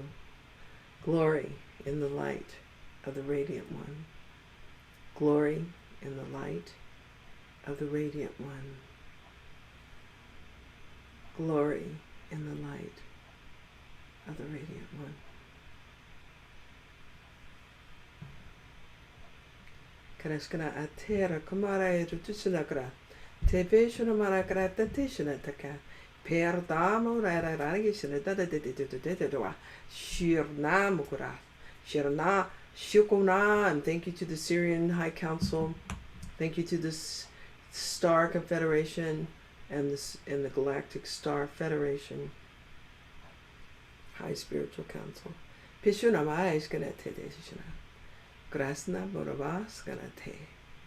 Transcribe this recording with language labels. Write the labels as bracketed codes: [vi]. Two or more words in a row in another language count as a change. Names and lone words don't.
[en] Glory in the light of the Radiant One. Glory in the light of the Radiant One. Glory in the light of the Radiant One. Karashkana atera kumara rutushinakra. Tepeshuna marakra tatishinataka. Perdamo raragishina da Shirna mukura. Shirna shukuna. And thank you to the Syrian High Council. Thank you to this Star Confederation and the Galactic Star Federation. High Spiritual Council. Pishuna ma is gonna te. Grasna borobas gonna te.